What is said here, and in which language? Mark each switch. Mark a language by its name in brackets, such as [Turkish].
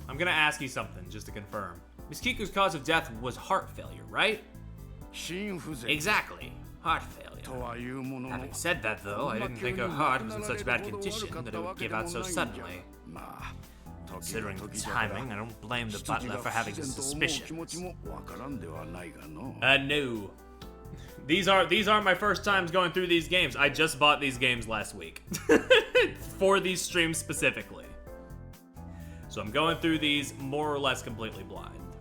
[English] I'm gonna ask you something just to confirm. Miss Kiku's cause of death was heart failure, right? [Japanese] 心不全 [English] Exactly. Heart failure. [Japanese] とはいうものの [English] Having said that, though, I didn't think her heart was in such bad condition that it would give out so suddenly. [Japanese] まあ [English] Considering the timing, I don't blame the butler for having his [Japanese] 執事が不自然と思う気持ちもわからんではないがの [English] No. These aren't my first times going through these games. I just bought these games last week. For these streams specifically. So I'm going through these more or less completely blind.